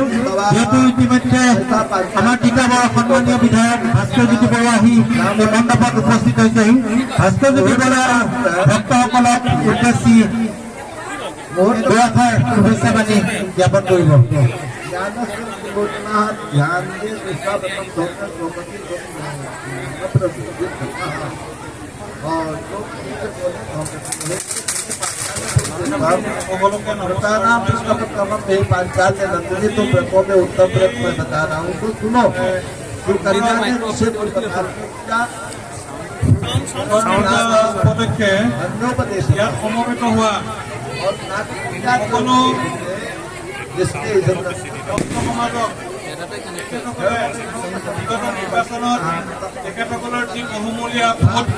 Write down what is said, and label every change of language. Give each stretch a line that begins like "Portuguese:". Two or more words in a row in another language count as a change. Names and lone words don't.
Assamese: যেহেতু ইতিমধ্যে আমাৰ তিতাবৰ সন্মানীয় বিধায়ক ভাস্কৰজ্যোতি বৰুৱা আহি এই মণ্ডপত উপস্থিত হৈছেহি। ভাস্কৰজ্যোতি বৰুৱা ভক্তসকলক উদ্দেশ্যি দুআষাৰ শুভেচ্ছা বাণী জ্ঞাপন কৰিব।
Hindi: ध्यान दे पांचाल नंदिनी तुम व्रतों में उत्तम व्रत मैं बता रहा हूँ, तो सुनो। कन्या ने निषेध
Assamese: পদক্ষে ইয়াত সমবেত হোৱা সকলো সমাজক বিগত নিৰ্বাচনত তেখেতসকলৰ যি বহুমূলীয়া ভোট দি